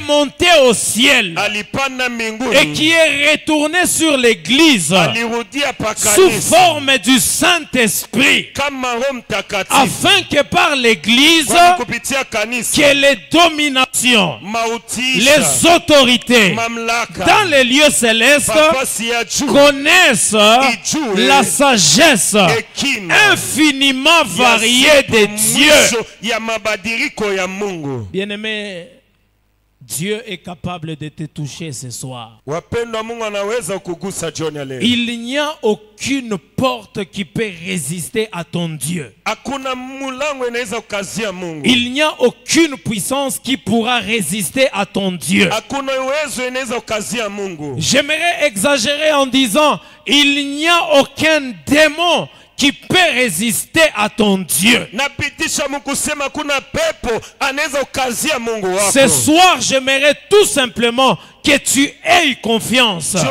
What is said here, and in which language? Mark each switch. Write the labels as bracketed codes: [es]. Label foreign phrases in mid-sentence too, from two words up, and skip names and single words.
[fr] monté au ciel et qui est retourné sur l'église sous forme du Saint-Esprit, afin que par l'église, que les dominations, les autorités dans les lieux célestes connaissent la sagesse infiniment variée de Dieu. Bien-aimé, Dieu est capable de te toucher ce soir. [sw] Wapendwa, Mungu anaweza kukugusa jioni ya leo. [fr] Il n'y a aucune porte qui peut résister à ton Dieu. [sw] Hakuna mulango inaweza kukazia Mungu. [fr] Il n'y a aucune puissance qui pourra résister à ton Dieu. [sw] Hakuna uwezo inaweza kukazia Mungu. [fr] J'aimerais exagérer en disant, il n'y a aucun démon qui peut résister à ton Dieu. Ce soir, j'aimerais tout simplement que tu aies confiance.